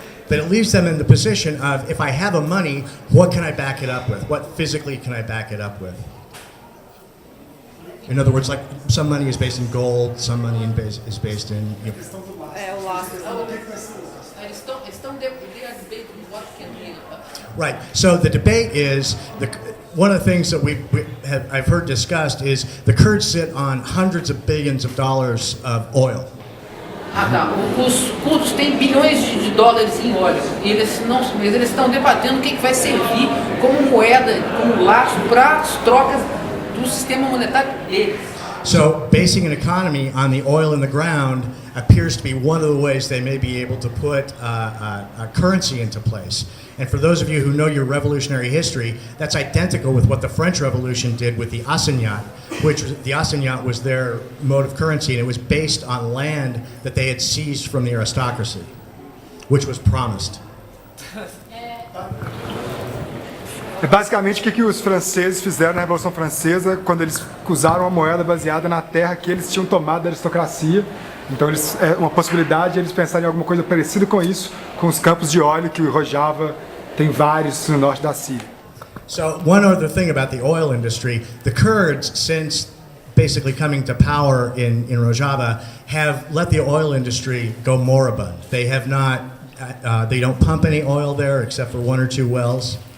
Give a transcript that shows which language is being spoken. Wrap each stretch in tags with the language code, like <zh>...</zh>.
<en>But it leaves them in the position of, if I have a money, what can I back it up with? What physically can I back it up with? In other words, like some money is based in gold, some money is based in...</en> <pt>O lastro. Eles estão debatendo</pt> <en>what can be. Right. So the debate is, one of the things that I've heard discussed is the Kurds sit on hundreds of billions of dollars of oil.</en> <pt>Os curdos têm bilhões de dólares em óleo. Eles estão debatendo o que vai servir como moeda, como lastro para as trocas do sistema monetário deles.</pt> <en>So basing an economy on the oil in the ground appears to be one of the ways they may be able to put a currency into place. And for those of you who know your revolutionary history, that's identical with what the French Revolution did with the assignat, the assignat was their mode of currency, and it was based on land that they had seized from the aristocracy, which was promised.</en> <pt>É basicamente o que os franceses fizeram na Revolução Francesa, quando eles usaram uma moeda baseada na terra que eles tinham tomado da aristocracia. Então, é uma possibilidade de eles pensarem em alguma coisa parecida com isso, com os campos de óleo que o Rojava tem vários no norte da Síria.</pt> <en>So one other thing about the oil industry, the Kurds, since basically coming to power in Rojava, have let the oil industry go moribund. They have not, they don't pump any oil there except for 1 or 2 wells.</en>